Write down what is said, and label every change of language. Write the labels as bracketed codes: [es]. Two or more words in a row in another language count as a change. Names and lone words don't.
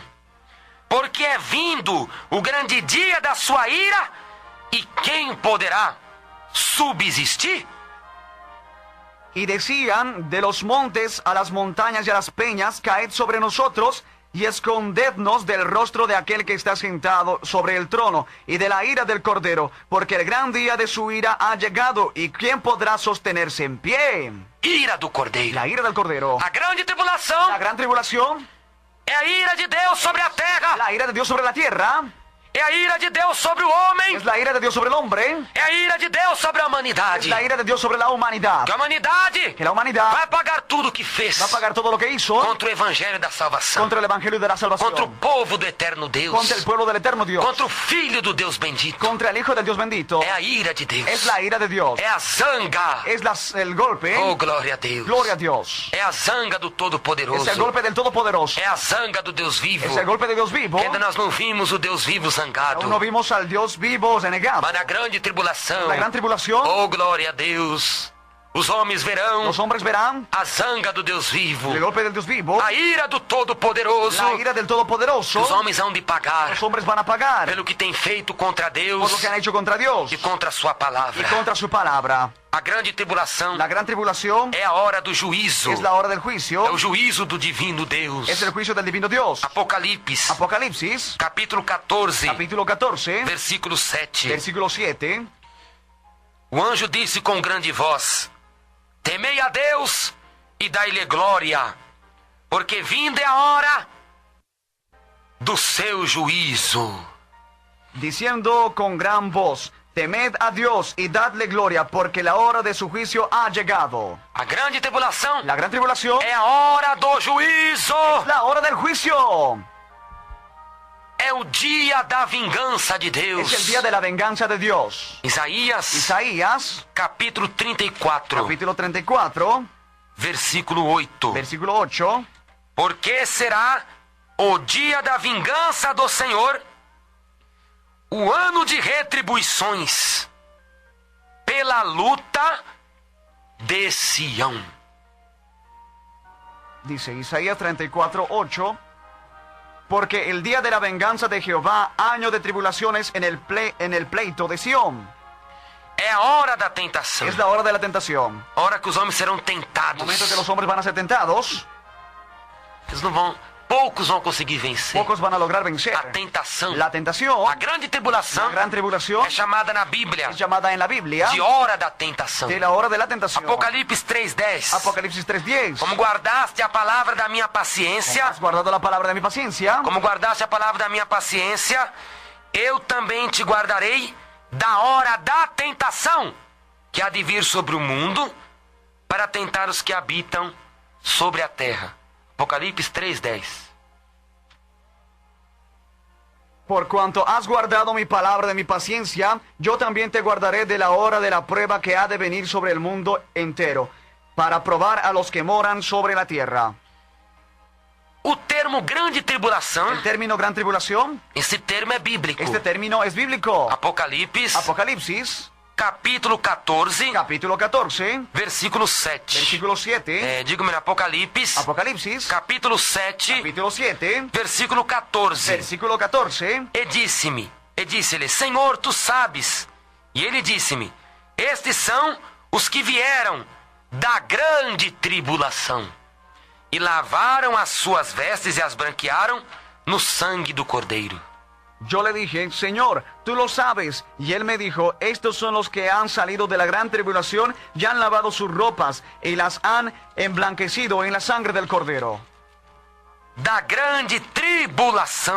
[pt] Porque é vindo o grande dia da sua ira, e quem poderá subsistir? [es] Y decían de los montes a las montañas y a las peñas, caed sobre nosotros y escondednos del rostro de aquel que está sentado sobre el trono y de la ira del Cordero, porque el gran día de su ira ha llegado, y quién podrá sostenerse en pie. [pt] Ira do cordeiro. [es] La ira del Cordero. [pt] A grande tribulação [es] La gran tribulación, [pt] é a ira de Deus sobre a terra. [es] la ira de Dios sobre la tierra, [pt] É a ira de Deus sobre o homem. [es] es la ira de Dios sobre el hombre, [pt] É a ira de Deus sobre a [es] es [pt] humanidade. [es] la ira de Dios sobre la humanidad. [pt] Que a humanidade [es] Que la humanidad [pt] vai pagar tudo o que fez [es] va a pagar todo lo que hizo [pt] contra o evangelho da salvação, [es] contra el Evangelio de la [pt] contra o [es] salvación, [pt] povo do eterno Deus, [es] contra el pueblo del eterno Dios, [pt] contra o Filho do Deus bendito. [es] contra el Hijo del Dios bendito. [pt] É a ira de Deus. [es] Es la ira de Dios. [pt] É a zanga. [es] Es el golpe. [pt] Oh, glória a Deus. [es] Gloria a Dios. [pt] É a zanga do [es] Es [pt] Todo-Poderoso. [es] el golpe del Todopoderoso. [pt] É a zanga do Deus vivo. [es] Es el golpe de Dios vivo. [pt] Ainda nós não vimos o Deus vivo zangado. [es] Aún no vimos al Dios vivo renegado. [pt] Mas na grande tribulação, [es] La gran tribulación, [pt] oh, glória a Deus, os homens verão [es] los hombres verán [pt] a zanga do Deus vivo, [es] el golpe del Dios vivo, [pt] a ira do Todo-Poderoso. [es] la ira del Todopoderoso. [pt] Os homens hão de pagar [es] Los hombres van a pagar [pt] pelo que tem feito contra [es] por [pt] Deus [es] lo que han hecho contra Dios [pt] e contra a sua [es] y [pt] palavra. [es] contra su palabra. [pt] A grande tribulação [es] La gran tribulación [pt] é a hora do juízo, [es] es la hora del [pt] é o [es] juicio, [pt] juízo do divino Deus. [es] es el juicio del divino Dios. [pt] Apocalipse, [es] Apocalipsis, [pt] capítulo 14, [es] capítulo 14, [pt] versículo 7. [es] versículo 7. [pt] O anjo disse com grande voz: Temei a Deus e dai-lhe glória, porque vinda é a hora do seu juízo. [es] Diciendo con gran voz, temed a Dios y dadle gloria, porque la hora de su juicio ha llegado. [pt] A grande tribulação [es] La gran tribulación [pt] é a hora do juízo, [es] la hora del juicio. [pt] é o dia da vingança de Deus. [es] Es el día de la venganza de Dios. [pt] Isaías, [es] Isaías, [pt] capítulo 34, [es] capítulo 34, [pt] versículo 8. [es] versículo 8. [pt] Porque será o dia da vingança do Senhor, o ano de retribuições, pela luta de Sião. [es] Dice Isaías 34, 8. Porque el día de la venganza de Jehová, año de tribulaciones en el pleito de Sión. [pt] É a hora da tentação. [es] Es la hora de la tentación. [pt] A hora que os homens serão [es] El [pt] tentados. [es] momento que los hombres van a ser tentados, [pt] Eles não vão... Poucos vão conseguir vencer. [es] pocos van a lograr vencer. [pt] A tentação. [es] La tentación, [pt] A grande tribulação [es] la gran tribulación, [pt] é chamada na Bíblia [es] es llamada en la Biblia [pt] de hora da tentação. [es] de la hora de la tentación. [pt] Apocalipse 3:10. [es] Apocalipsis 3:10. [pt] Como guardaste a palavra da minha paciência, [es] Has guardado la palabra de mi paciencia, [pt] como guardaste a palavra da minha paciência, eu também te guardarei da hora da tentação que há de vir sobre o mundo para tentar os que habitam sobre a terra. Apocalipse 3:10. [es] por cuanto has guardado mi palabra de mi paciencia, yo también te guardaré de la hora de la prueba que ha de venir sobre el mundo entero, para probar a los que moran sobre la tierra. [pt] O termo grande tribulação, [es] El término gran tribulación, [pt] esse termo é bíblico. [es] este término es bíblico. [pt] Apocalipse, [es] Apocalipsis, [pt] capítulo 14, [es] capítulo 14, [pt] versículo 7. [es] versículo 7. [pt] Digo-me, Apocalipse, [es] Apocalipsis, [pt] capítulo 7, [es] capítulo 7, [pt] versículo 14. [es] versículo 14. [pt] E disse-lhe, Senhor, tu sabes. E ele disse-me, estes são os que vieram da grande tribulação e lavaram as suas vestes e as branquearam no sangue do Cordeiro. [es] Yo le dije, Señor, tú lo sabes. Y él me dijo, estos son los que han salido de la gran tribulación y han lavado sus ropas y las han emblanquecido en la sangre del Cordero. [pt] Da grande tribulação.